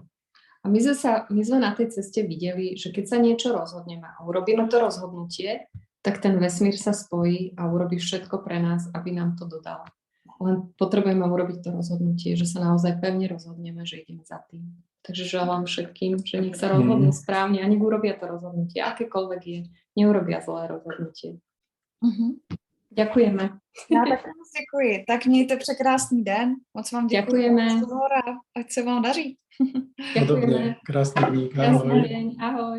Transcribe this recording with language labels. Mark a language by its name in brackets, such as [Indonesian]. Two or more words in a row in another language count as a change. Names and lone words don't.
[Slovak] A my sme na tej ceste videli, že keď sa niečo rozhodneme a urobíme to rozhodnutie, tak ten vesmír sa spojí a urobí všetko pre nás, aby nám to dodal. Len potrebujeme urobiť to rozhodnutie, že sa naozaj pevne rozhodneme, že ideme za tým. Takže želám všetkým, že nech sa rozhodnú správne a nech urobia to rozhodnutie, akékoľvek je, neurobia zlé rozhodnutie. Ďakujeme. [Czech] Já také moc děkuji. Tak mějte překrásný den. Moc vám děkuji. [Slovak] Ďakujeme. [Czech] Ať se vám daří. [Slovak] Podobne. Krásny deň. Ahoj. Ahoj.